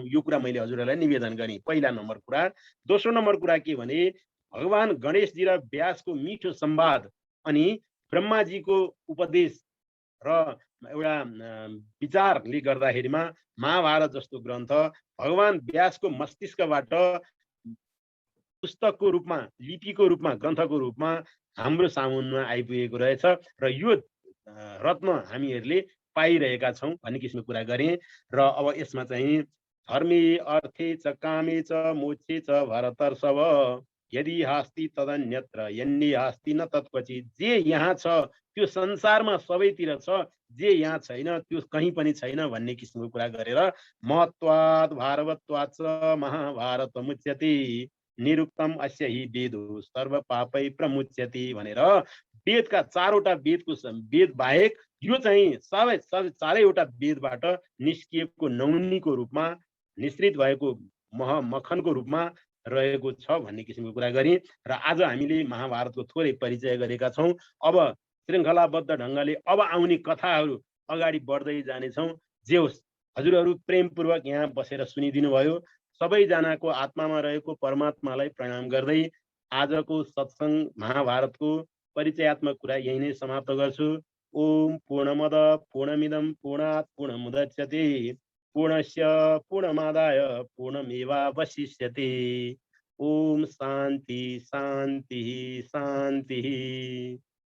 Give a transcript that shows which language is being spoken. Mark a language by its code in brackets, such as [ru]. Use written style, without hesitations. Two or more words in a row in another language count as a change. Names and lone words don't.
[ne] यो कुरा मैले हजुरहरूलाई निवेदन गरेँ, पहिला नम्बर कुरा। दोस्रो नम्बर कुरा के भने भगवान गणेशजी र व्यासको मिठो संवाद अनि ब्रह्माजीको उपदेश र एउटा विचारले गर्दाखेरिमा महाभारत जस्तो ग्रन्थ भगवान व्यासको मस्तिष्कबाट पुस्तकको रूपमा, लिपिको रूपमा, ग्रन्थको रूपमा हाम्रो सामुन्नमा आइपुगेको रहेछ र यो रत्न हामीहरूले पाइरहेका छौँ भन्ने किसिमको कुरा गरेँ। [sa] र अब यसमा चाहिँ धर्मे अर्थे च कामे च मोक्षे च भरतर्षभ यदि हास्ति तदन्यत्र यन्ने हास्ति न तत्क्वचित्। [ne] जे यहाँ छ त्यो संसारमा सबैतिर छ, जे यहाँ छैन त्यो कहीँ पनि छैन भन्ने किसिमको कुरा गरेर [sa] महत्वात् भारवत्वात् च महाभारत मुच्यते निरुक्तम अस्य हि वेदो सर्व पापै प्रमुच्यते [ne] भनेर वेदका चारवटा वेदको वेद बाहेक यो चाहिँ सबै चारैवटा वेदबाट निस्किएको नौनीको रूपमा, निश्रित भएको मखनको रूपमा रहेको छ भन्ने किसिमको कुरा गरेँ। र आज हामीले महाभारतको थोरै परिचय गरेका छौँ। अब श्रृङ्खलाबद्ध ढङ्गले अब आउने कथाहरू अगाडि बढ्दै जानेछौँ। जे होस्, हजुरहरू प्रेमपूर्वक यहाँ बसेर सुनिदिनु भयो। सबैजनाको आत्मामा रहेको परमात्मालाई प्रणाम गर्दै आजको सत्सङ्ग महाभारतको परिचयात्मक कुरा यही नै समाप्त गर्छु। [sa] ओम पूर्णमद पूर्णमिदं पूर्णात् पूर्णमुदच्यते पूर्णस्य पूर्णमादाय पूर्णमेवावशिष्यते। ओम शान्ति शान्ति शान्ति।